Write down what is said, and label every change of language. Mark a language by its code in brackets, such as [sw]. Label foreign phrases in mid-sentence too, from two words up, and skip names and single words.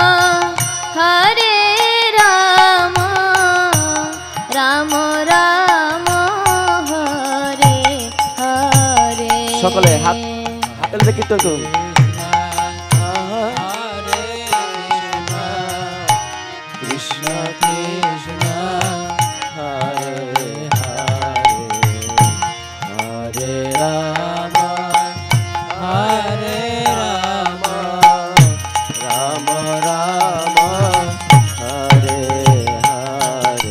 [sa] राम राम हरे हरे [bn] সকলে হাত হাতের কীর্তন করুন। [sa] कृष्ण कृष्ण हरे हरे राम राम राम हरे हरे